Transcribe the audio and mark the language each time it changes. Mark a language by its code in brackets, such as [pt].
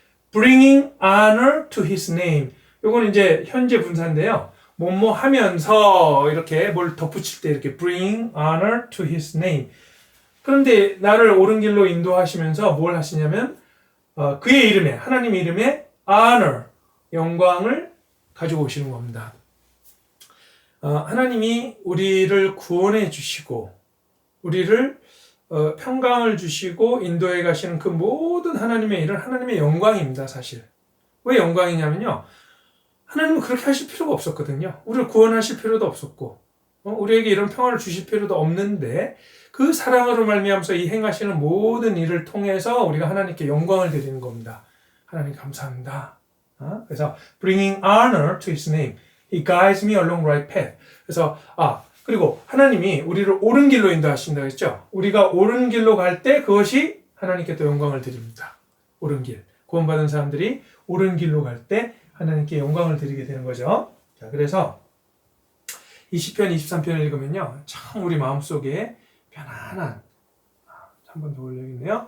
[en] Bringing honor to his name. [ko] 요건 이제 현재 분사인데요. 뭐뭐 하면서 이렇게 뭘 덧붙일 때 이렇게 [en] bringing honor to his name. [ko] 그런데 나를 옳은 길로 인도하시면서 뭘 하시냐면 그의 이름에, 하나님의 이름에 honor, 영광을 가지고 오시는 겁니다. 하나님이 우리를 구원해 주시고 우리를 평강을 주시고 인도해 가시는 그 모든 하나님의 일은 하나님의 영광입니다. 사실 왜 영광이냐면요, 하나님은 그렇게 하실 필요가 없었거든요. 우리를 구원하실 필요도 없었고 우리에게 이런 평화를 주실 필요도 없는데, 그 사랑으로 말미암아서 이 행하시는 모든 일을 통해서 우리가 하나님께 영광을 드리는 겁니다. 하나님 감사합니다. 그래서 [en] bringing honor to his name, he guides me along right path. [ko] 그래서 그리고 하나님이 우리를 옳은 길로 인도하신다고 했죠. 우리가 옳은 길로 갈 때 그것이 하나님께 또 영광을 드립니다. 옳은 길, 구원받은 사람들이 옳은 길로 갈 때 하나님께 영광을 드리게 되는 거죠. 자, 그래서 이 시편 23편을 읽으면요, 참 우리 마음속에 편안한, 한 번 더 올려야겠네요.